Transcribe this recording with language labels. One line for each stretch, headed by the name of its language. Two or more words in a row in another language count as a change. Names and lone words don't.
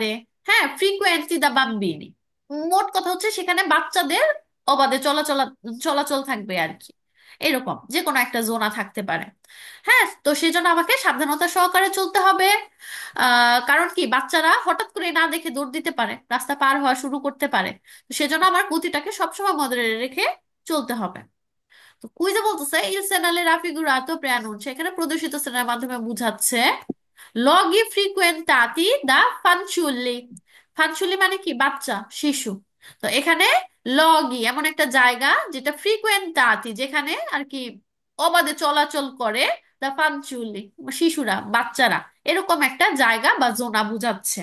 Bangla: হ্যাঁ,
Italian: frequenza da bambini,
Bangla: মোট কথা হচ্ছে সেখানে বাচ্চাদের অবাধে চলাচল চলাচল থাকবে আর কি, এরকম যে কোনো একটা জোনা থাকতে পারে। হ্যাঁ, তো সেই জন্য আমাকে সাবধানতা সহকারে চলতে হবে। কারণ কি, বাচ্চারা হঠাৎ করে না দেখে দৌড় দিতে পারে, রাস্তা পার হওয়া শুরু করতে পারে, তো সেজন্য আমার গতিটাকে সবসময় মডারে রেখে চলতে হবে। তো কুইজে বলতেছে
Italian: il segnale raffigurato preannuncia,
Bangla: এখানে প্রদর্শিত সেনার মাধ্যমে বুঝাচ্ছে
Italian: luoghi frequentati da fanciulli.
Bangla: ফানচুল্লি মানে কি, বাচ্চা, শিশু। তো এখানে লগি এমন একটা জায়গা যেটা ফ্রিকুয়েন্টাতি, যেখানে আর কি অবাধে চলাচল করে,
Italian: da fanciulli
Bangla: শিশুরা, বাচ্চারা, এরকম একটা জায়গা বা জোনা বুঝাচ্ছে।